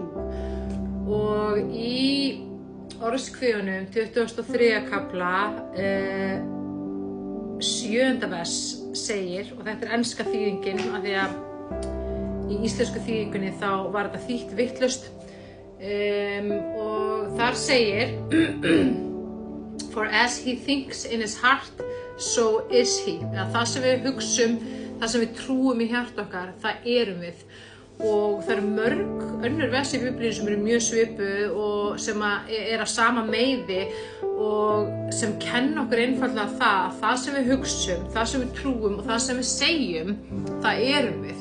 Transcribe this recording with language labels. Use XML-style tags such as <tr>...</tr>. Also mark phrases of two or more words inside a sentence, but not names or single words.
<is>Og í orðskviðunum 23. kafla 7. vers segir, og þetta enska þýðingin, af því að í íslensku þýðingunni þá var þetta þýtt vitlaust, og þar segir</is> <en>For as he thinks in his heart, so is he.</en> <is>Það sem við hugsum, það sem við trúum í hjarta okkar, það erum við. Og það eru mörg önnur vers í Biblíunni sem eru mjög svipuð og sem er af sama meiði og sem kenna okkur einfaldlega það sem við hugsum, það sem við trúum og það sem við segjum, það erum við.</is>